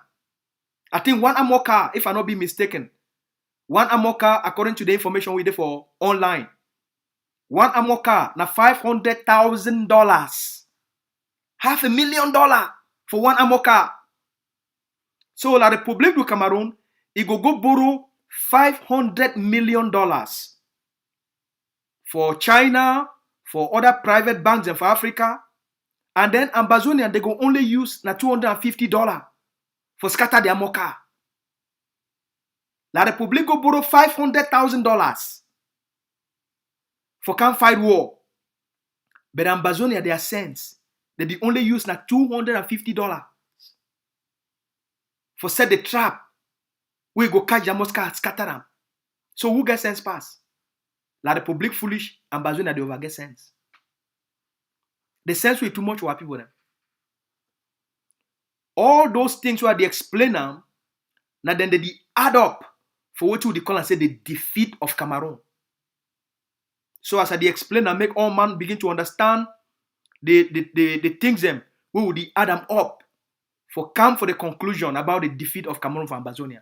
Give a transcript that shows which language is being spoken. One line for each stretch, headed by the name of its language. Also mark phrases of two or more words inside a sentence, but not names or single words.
Nigerian Pidgin: I think one Amoka, if I not be mistaken, one Amoka, according to the information we did for online, one Amoka na $500,000. $500,000 for one Amoka. So La Republique du Cameroun, it go borrow $500 million for China, for other private banks and for Africa. And then Ambazonia, they go only use na $250 for scatter the Amoka. La Republique go borrow $500,000 for can't fight war. But Ambazonia, their sense, they only use na $250 for set the trap. We go catch the Amoka, scatter them. So who get sense pass? La Republique foolish, Ambazonia they over get sense. The sense way too much for people them. All those things where they explain them, now then they add up for what you call and say the defeat of Cameroon. So as I explain and make all man begin to understand the things them, we would add them up for come for the conclusion about the defeat of Cameroon for Ambazonia.